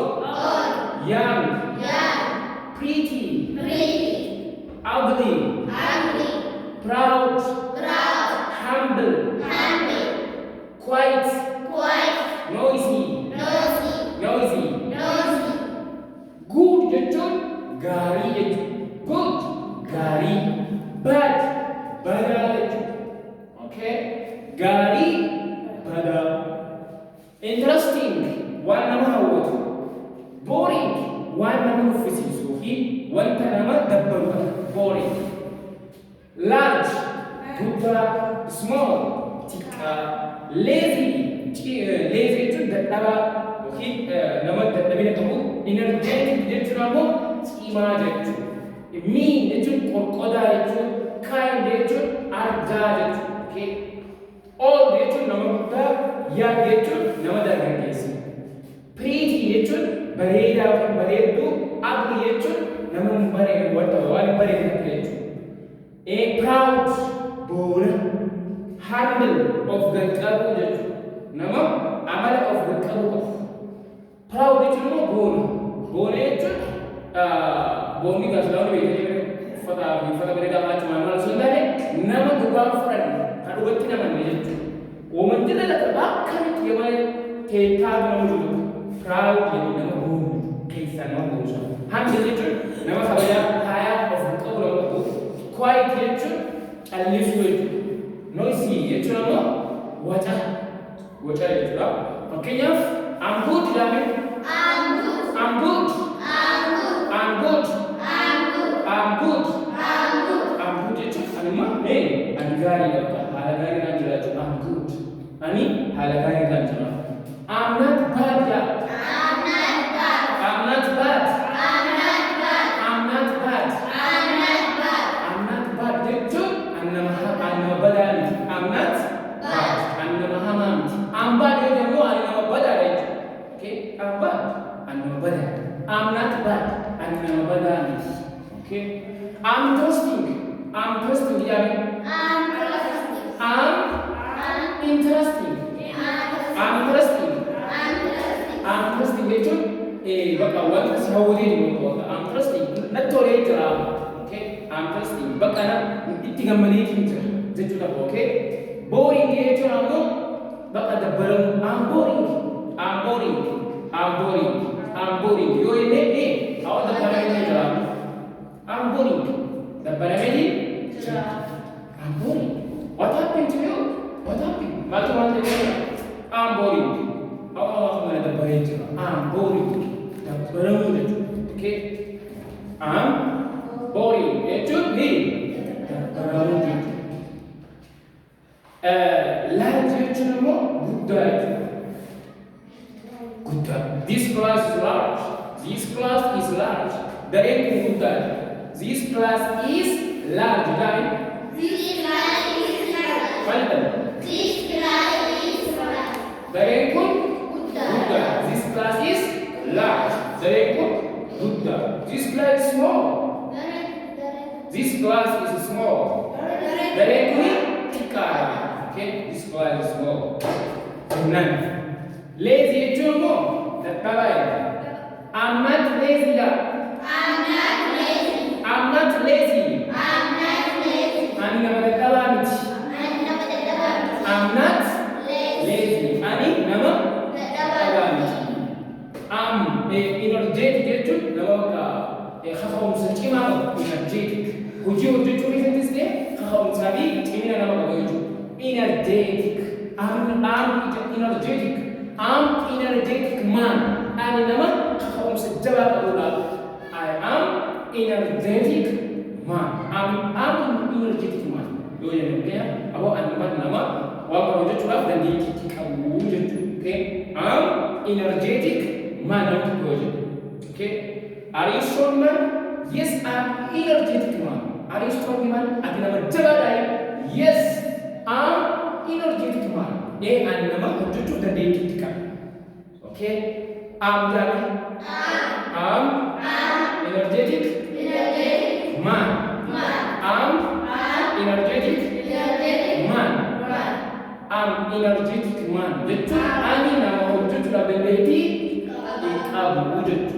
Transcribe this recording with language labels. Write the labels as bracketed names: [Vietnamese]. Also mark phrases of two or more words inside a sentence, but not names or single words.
[English] Young. Pretty. Ugly. Proud. Humble. Quiet. [Oromo] Noisy. Good jechuun gaarii jechuudha. Good gaarii. Bad badaa jechuudha. Okay? Gaarii badaa. Interesting waan nama hawwatu. Boring waan nama nuffisiisuu fi wanta nama dabbaru qaba. [English] Boring. Large guddaa. [Oromo] Small xiqqaa. Lazy jechuun dadhabaa yookiin nama dadhabina qabu. Energetic jechuun ammoo cimaa jechuudha. Mean jechuun qorqodaa jechuudha. Kind jechuun argaa jechuudha. Okay? Old jechuun nama guddaa. Young jechuun nama dargaggeessa. Pretty jechuun bareedaa yookiin bareedduu. Ugly jechuun nama hin bareedu waan hin bareedne jechuudha. Proud boona. Humble of gaqqabu jechuudha. Nama amala of gaqqabu qabu. Proud jechuun immoo boona. Boona jechuun boonni gaazexaawwan beekanii uffata bareedaa baachuu maal osoo hin taane nama dhugaan fudhanne kan dhugatti namanne jechuudha. Uumanti dalagaa akkamitti yoo teekaa nama jiru proud jedhu nama boonu keessaa nama boonsa. Humble jechuun nama kabajaa haayaa of qabu nama qabu. Quiet jechuun callisuu jechuudha. Noisy jechuun ammoo waca jechuudha. Fakkeenyaaf [English] I'm good [Oromo] jedhame. [English] I'm good [Oromo] jechuun anuma ani gaarii qaba. Haala gaarii kan jiraatu [English] I'm good. [Oromo] Ani haala gaarii kan jiraatu. [English] I'm not bad. [Oromo] Jechuun anama badaa miti. [English] I'm not bad. [Oromo] Anama hamaa miti. [English] I'm bad [Oromo] yoo jennu anama badaa jechuudha. [English] Okay? I'm bad. [Oromo] Anama badaa. [English] I'm not bad. [Oromo] Anama badaa miti. Okay? [English] I'm interesting [Oromo] jedhame. [English] I'm interesting [Oromo] jechuun bakka wanta si hawwatee jiru bakka [English] I'm interesting [Oromo] natti tolee jira. Okay? [English] I'm interesting [Oromo] bakka itti gammadee jira jechuudha. Okay? Boring jechuun ammoo bakka dabbaramu. [English] I'm boring [Oromo] yoo jenne hawa dabbaramee jira. [English] I'm boring [Oromo] dabbaramee jira. [English] I'm boring. What happened to you? Maaltu I'm boring. [Oromo] Hawa mana dabbaree jira. [English] I'm boring [Oromo] dabbaramu jechuudha. [English] Okay? I'm boring [Oromo] jechuun dabbaramu jechuudha. Large jechuun ammoo guddaa jechuudha. [English] This class is large. [Oromo] Dareen kun guddaadha. [English] This class is large. [Oromo] Dareen kun guddaadha. [English] This class is large. [Oromo] Dareen kun guddaadha. [English] This class is small. This class is small. [Oromo] Dareen kun xiqqaadha. [English] one is more. None. [Oromo] Lazy jechuun immoo dadhabaa jedha. [English] I'm not lazy dha. I'm not lazy. I'm not lazy. I'm not lazy. [Oromo] Ani nama dadhabaa miti. Ani nama dadhabaa miti. [English] I'm not lazy. [Oromo] Ani nama dadhabaa miti. Energetic jechuun nama kaka'umsa cimaa qabu. Energetic. Hojii hojjechuu keessattis ta'e kaka'umsaa fi cimina nama qabu jechuudha. [English] Energetic. I'm energetic. I'm energetic man. [Oromo] Ani nama kaka'umsa jabaa qabudha. [English] I am energetic man. I'm energetic man. [Oromo] Yoo jennu gaya aboo ani nama waan qabu jechuudhaaf dandeettii qabu jechuudha. [English] Okay? I'm energetic man [Oromo] namni yoo jedhu. Okay? [English] Are you strong man? Yes, I'm energetic man. Are you strong man? [Oromo] Ati nama jabaadha. [English] Yes, I'm energetic man. [Oromo] Ani nama hojjechuu dandeettii qabu. [English] Okay? I'm energetic man. I'm energetic man. I'm energetic man. [Oromo] Jechuun ani nama hojjechuu dandeettii qabu jechuudha.